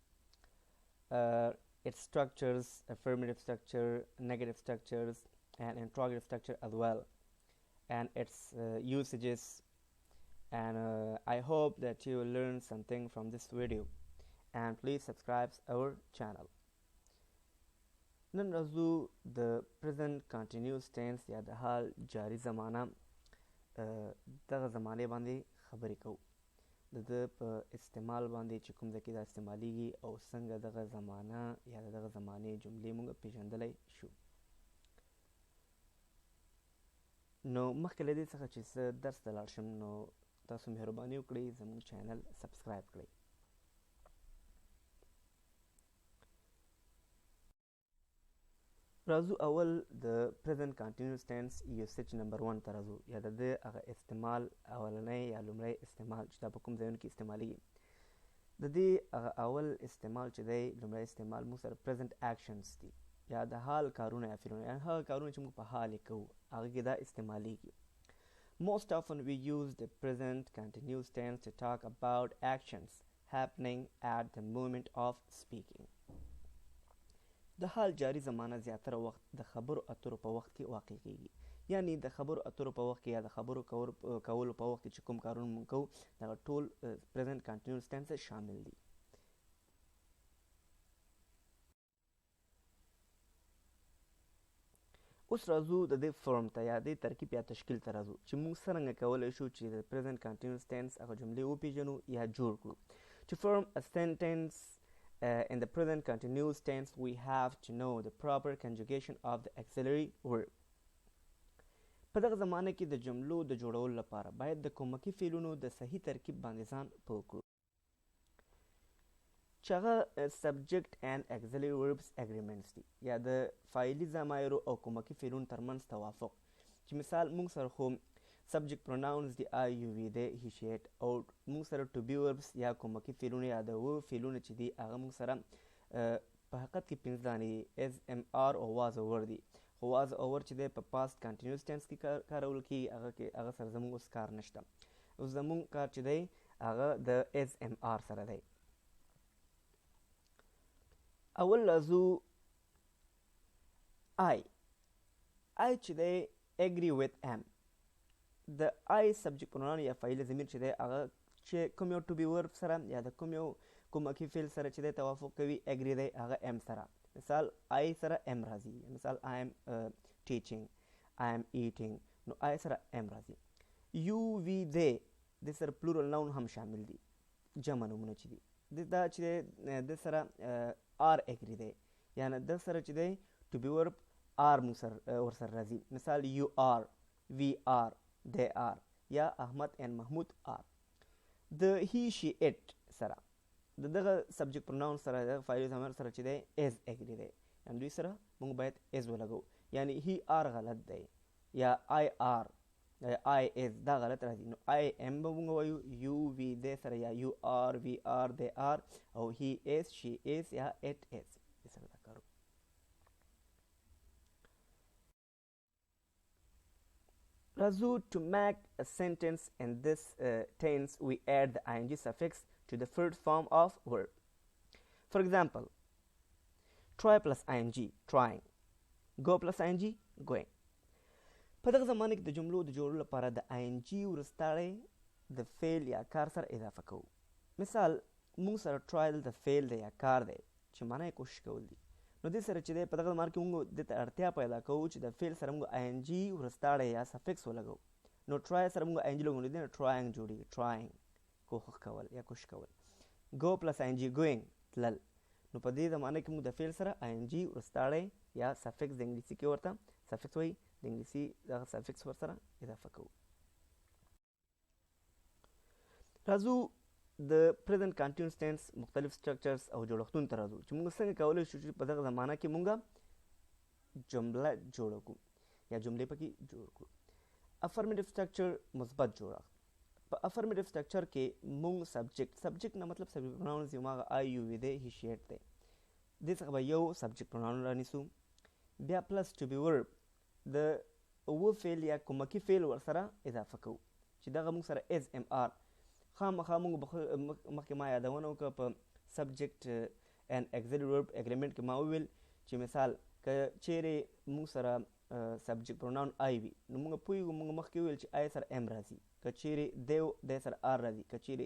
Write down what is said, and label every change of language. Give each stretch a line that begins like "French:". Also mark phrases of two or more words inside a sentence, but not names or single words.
English: Its structures, affirmative structure, negative structures, and interrogative structure as well, and its usages. And I hope that you will learn something from this video. And please subscribe our channel.
Pashto: نن راځو د
English: present continuous tense
Pashto: یا د حال جاری زمانه دغه زمانه باندې خبرې کوو د د په استعمال باندې چې کوم ځای کې دا استعمالیږي او څنګه دغه زمانه یا دغه زمانې جملې موږ پیژندلی شو. نو مخکې له دې څخه چې زه درس ته لاړ شم نو تاسو مهرباني وکړئ زموږ چینل سبسکرایب کړئ. راځو اول د
English: present continuous tense usage
Pashto: نمبر 1 ته راځو یا د دې هغه استعمال اولنی یا لومړی استعمال چې دا په کوم ځایونو کې استعمالیږي. د دې هغه اول استعمال چې دی لومړی استعمال موږ سره
English: present actions
Pashto: دي یا د حال کارونه یا فعلونه یا هغه کارونه چې موږ په حال یې کوو هغه کې دا استعمالیږي.
English: Most often we use the present continuous tense to talk about actions happening at the moment of speaking.
Pashto: د حال جاری زمانه زیاتره وخت د خبرو اترو په وخت کې واقع کیږي، یعنی د خبرو اترو په وخت کې یا د خبرو کولو په وخت کې چې کوم کارونه موږ کوو دغه ټول
English: present continuous tense
Pashto: شامل دي. اوس راځو د دې فرم ته یا د ترکیب یا تشکیل ته راځو چې موږ څرنګه کولی شو چې د
English: present continuous tense
Pashto: هغه جملې وپیژنو یا جوړ کړو.
English: To form a sentence in the present continuous tense, we have to know the proper conjugation of the auxiliary verb.
Pashto: په دغه زمانه کې د جملو د جوړولو لپاره باید د کومکي فعلونو د صحیح ترکیب باندې ځان پوه کړو چې هغه
English: subject and auxiliary verbs agreements
Pashto: دي یا د فاعلي ضمایرو او کومکي فعلونو ترمنځ توافق. چې مثال موږ سره خو
English: subject pronouns
Pashto: دی
English: I, you, we, they, he, she, it
Pashto: او موږ سره
English: to be verbs
Pashto: یا کومکي فعلونه یا د و فعلونه چې دي هغه موږ سره په حقیقت کې پنځه دانې دي
English: as, am, are
Pashto: او
English: was over
Pashto: دي. خو
English: was over
Pashto: چې دی په
English: past continuous tense
Pashto: کې کارول کېږي هغه سره زموږ اوس کار نشته. اوس زموږ کار چې دی هغه د
English: as, am, are
Pashto: سره دی. اول راځو I چې دی
English: agree with am.
Pashto: د I
English: subject pronoun
Pashto: یا فاعل ضمیر چې دی هغه چې کوم یو
English: to be verb
Pashto: سره یا د کوم یو کومکی فعل سره چې دی توافق کوي agree دی هغه am سره. مثال I سره am راځي، مثال
English: I am teaching, I am eating
Pashto: نو I سره am راځي.
English: you, we, they
Pashto: د سره
English: plural noun
Pashto: هم شامل دي، جمع نومونه چې دي دا چې د سره
English: are agree
Pashto: دی یعنی د سره چې دی
English: to be verb are
Pashto: ورسره راځي. مثال
English: you are, we are, they are
Pashto: یا احمد and محمود are. د
English: he, she, it
Pashto: سره دغه
English: subject pronoun
Pashto: سره د فاعل ضمیر سره چې دی
English: as agree
Pashto: دی یعنی دوی سره موږ باید as ولګو یعنی
English: he are
Pashto: غلط دی یا
English: I are I is
Pashto: دا غلط راځي نو
English: I am
Pashto: به موږ وایو
English: you, we, they
Pashto: سره یا
English: you are, we are, they are
Pashto: او
English: he is, she is
Pashto: یا
English: it is
Pashto: سره دا کارو.
English: راځو to make a sentence in this tense we add the ing suffix to the first form of verb. For example, try plus ing trying, go plus ing going.
Pashto: په دغه زمانه کې د جملو د جوړولو لپاره د ing وروسته د فعل یا کار سره اضافه کوو. مثال موږ سره trial د فعل دی یا کار دی چې معنی یې کوشش کول دي نو دې سره چې دی په دغه زمانه کې موږ دې ته اړتیا پیدا کوو چې د فعل سره موږ ing وروسته یا سفکس ولګو. نو try سره موږ ing لګو نو دې trying جوړیږي trying کوښښ کول یا کوشش کول.
English: go plus ing going
Pashto: تلل نو په دې زمانه کې موږ د فعل سره ing وروسته یا سفکس د انګلیسي کې ورته سفکس وایي د انګلیسي دغه سفکس ورسره اضافه کوو. راځو د
English: present continuous tense
Pashto: مختلف structures او جوړښتونو ته راځو چې موږ څنګه کولی شو چې په دغه زمانه کې موږ جمله جوړه کړو یا جملې پکې جوړ کړو.
English: affirmative structure
Pashto: مثبت جوړښت. په
English: affirmative structure
Pashto: کې موږ subject نه مطلب
English: subject pronouns
Pashto: یو هغه
English: I, you, we, they, he, she, it
Pashto: دی. دې څخه به یو subject pronoun رانیسو. بیا
English: plus to be verb
Pashto: د و فعل یا کومکی فعل ورسره اضافه کوو چې دغه موږ سره
English: is am are
Pashto: خامخا موږ مخکې ما یادونه وکړه په
English: subject and auxiliary verb agreement
Pashto: کې ما وویل چې مثال که چیرې موږ سره
English: subject pronoun I
Pashto: وي نو موږ پوهېږو موږ مخکې وویل چې آی سره ام راځي که چیرې دی سره آر راځي که چیرې